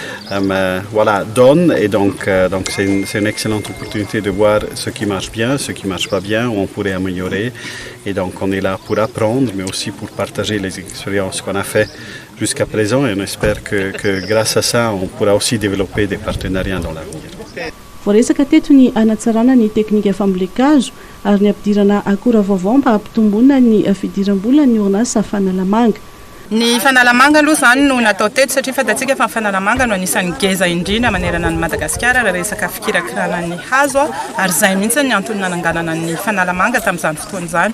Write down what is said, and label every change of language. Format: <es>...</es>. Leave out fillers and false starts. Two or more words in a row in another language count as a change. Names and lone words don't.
<fr>donne, et donc c'est une excellente opportunité de voir ce qui marche bien, ce qui marche pas bien, où on pourrait améliorer, et donc on est là pour apprendre mais aussi pour partager les expériences qu'on a fait jusqu'à présent, et on espère que grâce à ça on pourra aussi développer des partenariats dans l'avenir.</fr> <mg>Voaresaka teto ny anatsarana ny teknika fambolekazo ary ny ampidirana akora vaovao mba hampitomboana ny fidiram-bola ny orinasa fanalamanga. Ny fanalamanga aloha zany no natao teto satria fatatsika fa fanalamanga no anisan'ny geza indrindra manerana ny Madagasikara raha resaka fikirakirana ny hazo ary zay mihitsy ny antony nananganana ny fanalamanga tamin'izany fotoana izany.</mg>